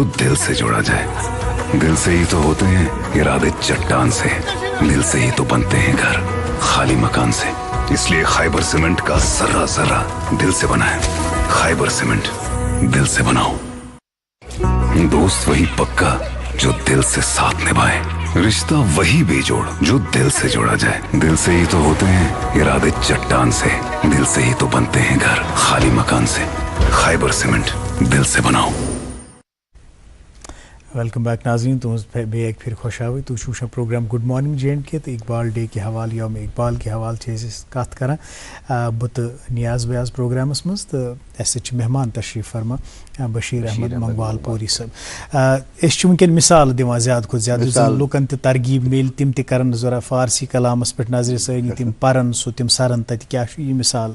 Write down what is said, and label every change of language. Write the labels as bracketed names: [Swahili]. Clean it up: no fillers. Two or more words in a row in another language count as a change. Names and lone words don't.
[Urdu] دل سے جوڑا جائے دل سے ہی تو ہوتے ہیں ارادے چٹان سے دل سے ہی تو بنتے ہیں گھر خالی مکان سے اس لیے خیبر سیمنٹ کا ذرہ ذرہ دل سے بنا ہے خیبر سیمنٹ دل سے بناؤ دوست وہی پکا جو دل سے ساتھ نبھائے رشتہ وہی بے جوڑ جو دل سے جوڑا جائے دل سے ہی تو ہوتے ہیں ارادے چٹان سے دل سے ہی تو بنتے ہیں گھر خالی مکان سے خیبر سیمنٹ دل سے بناؤ [English] welcome back [Kashmiri] ناظرین تُہٕنٛز بیٚیہِ اَکہِ پھِرِ خۄشاوٕے تُہۍ چھُ وٕچھان پروگرام گُڈ مارنِنٛگ جے اینڈ کے تہٕ اقبال ڈے کہِ حوالہٕ یوم اقبال کہِ حوالہٕ چھِ أسۍ کَتھ کَران بہٕ تہٕ نیاز بیاز پروگرامَس منٛز تہٕ اَسہِ سۭتۍ چھِ مہمان تشریٖف فرما بشیٖر احمد منگوال پوری صٲب أسۍ چھِ وٕنکٮ۪ن مِثال دِوان زیادٕ کھۄتہٕ زیادٕ یُس زَن لُکَن تہِ ترغیٖب میلہِ تِم تہِ کَرَن ضوٚرتھ فارسی کلامَس پٮ۪ٹھ نظرِ ثٲنی تِم پَرَن سُہ تِم سَرَن تَتہِ کیٛاہ چھُ یہِ مِثال